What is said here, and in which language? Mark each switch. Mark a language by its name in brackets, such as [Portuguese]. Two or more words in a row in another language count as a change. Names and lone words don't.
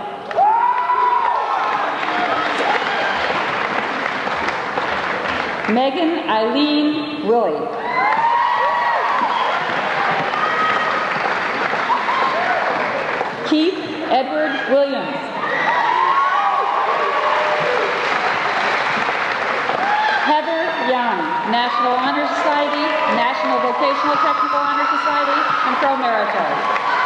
[English] Megan Eileen Willie. Keith Edward Williams. Heather Young, National Honor Society, National Vocational Technical Honor Society, and [Latin] pro merito.